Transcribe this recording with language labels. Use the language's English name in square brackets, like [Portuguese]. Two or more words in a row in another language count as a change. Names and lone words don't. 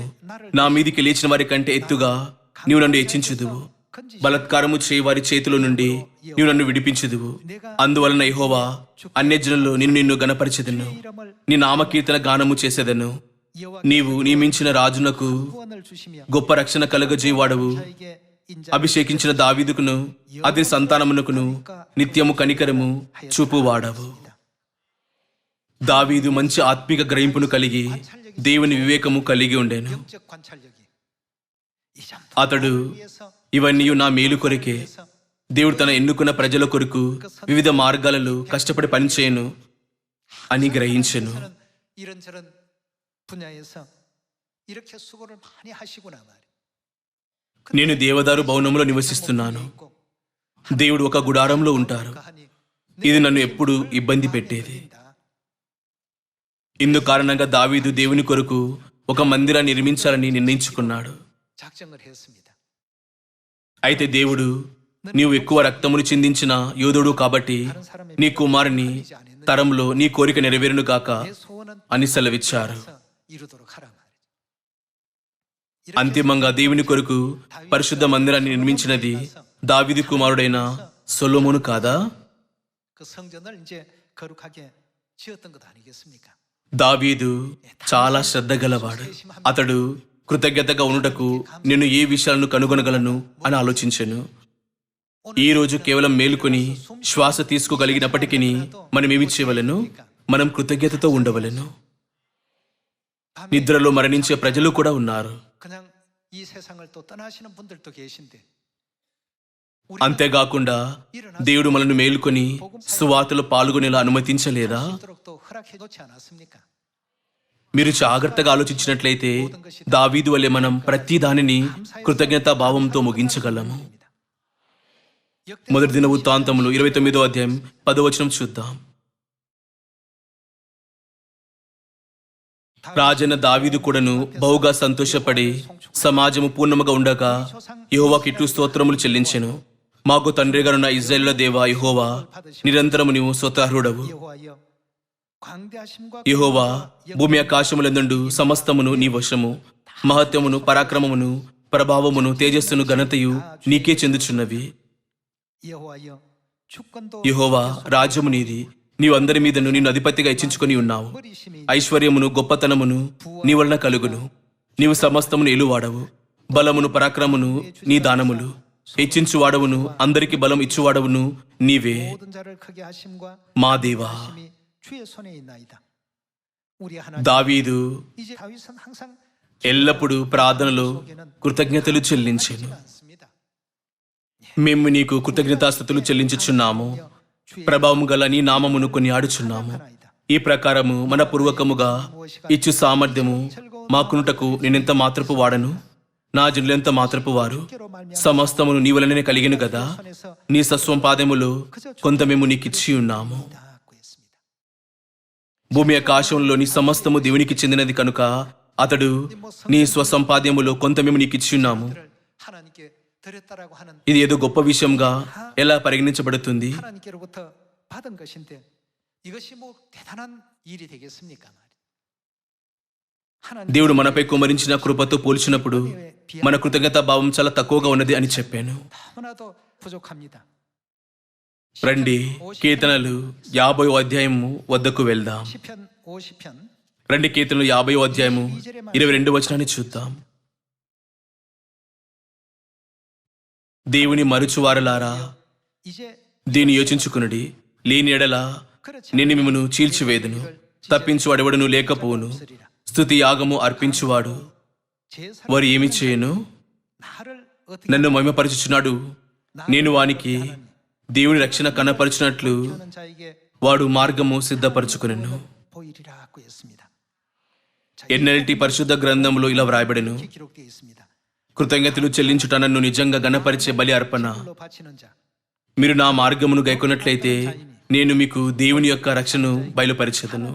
[Telugu] నా మీదికి లేచిన వారి కంటే ఎత్తుగా నీవు నన్ను హెచ్చించుదువు. బలత్కారము చేయి వారి చేతుల నుండి నీవు నన్ను విడిపించుదువు. అందువలన యెహోవా అన్యజనుల్లో నిన్ను గణపరిచెదను, నీ నామకీర్తన గానము చేసేదను. నీవు నియమించిన రాజునకు [Korean] 구원을 주시며 [Telugu] గొప్ప రక్షణ కలుగజేవాడవు. [Korean] 저에게 인자 [Telugu] అభిషేకించిన దావీదుకును అతని సంతానమునకును నిత్యము కనికరము చూపువాడవు. దావీదు మంచి ఆత్మిక గ్రహింపును కలిగి దేవుని వివేకము కలిగి ఉండెను. [Korean] 영적 관찰력이 이 정도 [Telugu] అతడు [Korean] 위해서 [Telugu] ఇవన్నీ నా మేలు కొరకే, దేవుడు తన ఎన్నుకున్న ప్రజల కొరకు వివిధ మార్గాలలో కష్టపడి పనిచేయను అని గ్రహించెను. [Korean] 저는 이런저런 분야에서 이렇게 수고를 많이 하시구나 말이에요. [Telugu] నేను దేవదారు భవనంలో నివసిస్తున్నాను. దేవుడు ఒక గుడారంలో ఉంటారు. ఇది నన్ను ఎప్పుడు ఇబ్బంది పెట్టేది. ఇందు కారణంగా దావీదు దేవుని కొరకు ఒక మందిరాన్ని నిర్మించాలని నిర్ణయించుకున్నాడు. [Korean] 작정을 했습니다. [Telugu] అయితే దేవుడు, నీవు ఎక్కువ రక్తమును చిందించిన యోధుడు కాబట్టి నీ కుమారుని తరంలో నీ కోరిక నెరవేరును గాక [Korean] 내 소원은 [Telugu] అని సెలవిచ్చారు. [Korean] 이루도록 하라 말이에요. [Telugu] అంతిమంగా దేవుని కొరకు పరిశుద్ధ మందిరాన్ని నిర్మించినది దావీదు కుమారుడైన సొలొమోను కాదా? [Korean] 그 성전을 이제 거룩하게 지었던 것 아니겠습니까? [Telugu] దావీదు చాలా శ్రద్ధ గలవాడు. అతడు కృతజ్ఞతగా ఉండుటకు నేను ఏ విషయాలను కనుగొనగలను అని ఆలోచించెను. ఈ రోజు కేవలం మేలుకొని శ్వాస తీసుకోగలిగినప్పటికీ మనం ఏమి చేయవలెను? మనం కృతజ్ఞతతో ఉండవలెను. నిద్రలో మరణించే ప్రజలు కూడా ఉన్నారు. [Korean] 그냥 이 세상을 또 떠나시는 분들도 계신데 [Telugu] అంతేకాకుండా దేవుడు మనల్ని మేలుకొని సువార్తలో పాల్గొనేలా అనుమతించలేదా? [Korean] 있도록 또 허락해 놓지 않았습니까? [Telugu] మీరు జాగ్రత్తగా ఆలోచించినట్లయితే దావీదు వలె మనం ప్రతి దానిని కృతజ్ఞతా భావంతో ముగించగలము. మొదటి దిన వృత్తాంతములు 29వ అధ్యాయం 10వ వచనం చూద్దాం. రాజైన దావీదు కూడాను బహుగా సంతోషపడి సమాజము పూర్ణముగా ఉండగా యెహోవాకు ఇట్లు స్తోత్రములు చెల్లించెను. మాకు తండ్రిగానున్న ఇశ్రాయేలుల దేవా యెహోవా, నిరంతరము నీవు స్తోత్రార్హుడవు. [Korean] 여호와여 광대하심과 [Telugu] యెహోవా, భూమి ఆకాశములందుండు సమస్తమును నీ వశము. మహత్యమును పరాక్రమమును ప్రభావమును తేజస్సును ఘనతయు నీకే చెందుచున్నవి. [Korean] 여호와여 주권도 [Telugu] యెహోవా, రాజ్యము నీది. నీవు అందరి మీదను నిన్ను అధిపతిగా హెచ్చించుకొని ఉన్నావు. [Korean] 머리심이 [Telugu] ఐశ్వర్యమును గొప్పతనమును నీ వలన కలుగును. నీవు సమస్తమును ఏలువాడవు. బలమును పరాక్రమమును నీ దానములు. హెచ్చించువాడవును అందరికి బలం ఇచ్చువాడవును నీవే. [Korean] 모든 자를 크게 하심과 [Telugu] మా దేవా. [Korean] 힘이 주의 손에 있나이다. 우리 하나님 [Telugu] దావీదు [Korean] 이제 다윗은 항상 [Telugu] ఎల్లప్పుడూ ప్రార్థనలో కృతజ్ఞతలు చెల్లించెను. [Korean] 않습니다. [Telugu] మేము నీకు కృతజ్ఞతాస్తుతులు చెల్లించుచున్నాము. ప్రభావము గల నీ నామమును కొనియాడుచున్నాము. ఈ ప్రకారము మన పూర్వకముగా ఇచ్చు సామర్థ్యము మాకునుటకు నేనెంత మాత్రపు వాడను, నా జనులెంత మాత్రపు వారు. సమస్తమును నీ వలనే కలిగిన కదా. నీ సస్వంపాదములో కొంత మేము నీకిచ్చి ఉన్నాము. [Korean] 닫고 있습니다. [Telugu] భూమి ఆకాశంలో నీ సమస్తము దేవునికి చెందినది కనుక అతడు నీ స్వసంపాద్యములో కొంత మేము నీకిచ్చి ఉన్నాము. [Korean] 그를 하나님께 드렸다라고 하는 [Telugu] ఇది ఏదో గొప్ప విషయంగా ఎలా పరిగణించబడుతుంది? [Korean] 하나님께로부터 받은 것인데 이것이 뭐 대단한 일이 되겠습니까? 하나님 [Telugu] దేవుడు మనపై కుమరించిన కృపతో పోల్చినప్పుడు మన కృతజ్ఞతా భావం చాలా తక్కువగా ఉన్నది అని చెప్పాను. [Korean] 너무나도 부족합니다. [Telugu] రండి కీర్తనలు 50వ అధ్యాయము వద్దకు వెళ్దాం. [Korean] 시편 50편 [Telugu] రండి కీర్తనలు 50వ అధ్యాయము 22 వచనాన్ని చూద్దాం. దేవుని మరుచువారలారా [Korean] 이제 [Telugu] దీన్ని యోచించుకునుడి. లేని ఎడల నేను మిమ్మను చీల్చివేదును. తప్పించువాడెవడను లేకపోవును. స్తుతి యాగము అర్పించువాడు [Korean] 제사를 [Telugu] వారు ఏమి చేయను? [Korean] 나를 어떻게 [Telugu] నన్ను మహిమపరచుచున్నాడు. నేను వానికి దేవుని రక్షణ కనపరచినట్లు [Korean] 하는 자에게 [Telugu] వాడు మార్గము సిద్ధపరచుకునెను. [Korean] 보이리라고 했습니다. [Telugu] ఎన్నెల్టి పరిశుద్ధ గ్రంథంలో ఇలా వ్రాయబడెను. [Korean] 이렇게 기록되어 있습니다. [Telugu] కృతజ్ఞతలు చెల్లించుట నన్ను నిజంగా గణపరిచే బలి అర్పణ. [Korean] 로 바치는 자 [Telugu] మీరు నా మార్గమును గైకొన్నట్లయితే నేను మీకు దేవుని యొక్క రక్షణను బయలుపరిచెదను.